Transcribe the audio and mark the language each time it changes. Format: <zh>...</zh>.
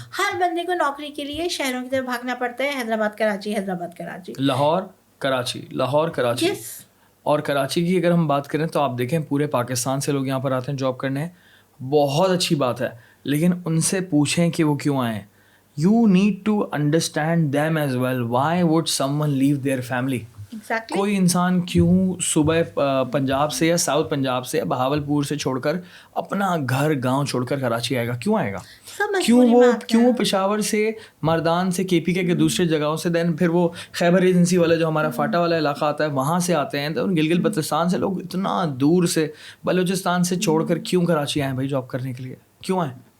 <ur>ہر بندے کو نوکری کے لیے شہروں کی طرف بھاگنا پڑتا ہے, حیدرآباد کراچی, حیدرآباد کراچی, لاہور کراچی. اور کراچی کی اگر ہم بات کریں تو آپ دیکھیں پورے پاکستان سے لوگ یہاں پر آتے ہیں جاب کرنے, بہت اچھی بات ہے, لیکن ان سے پوچھیں کہ وہ کیوں آئیں.</ur> <en>You need to understand them as well. Why would someone leave their family? Exactly.</en> <ur>کوئی انسان کیوں صبح پنجاب سے یا ساؤتھ پنجاب سے بہاولپور سے چھوڑ کر اپنا گھر گاؤں چھوڑ کر کراچی آئے گا, کیوں آئے گا؟ کیوں وہ پشاور سے, مردان سے, کے پی کے دوسرے جگہوں سے, دین پھر وہ خیبر ایجنسی والا جو ہمارا فاٹا والا علاقہ آتا ہے وہاں سے آتے ہیں, تو گلگت بلتستان سے لوگ اتنا دور سے, بلوچستان سے چھوڑ کر کیوں کراچی آئیں بھائی جاب کرنے کے لیے, کیوں آئیں؟</ur>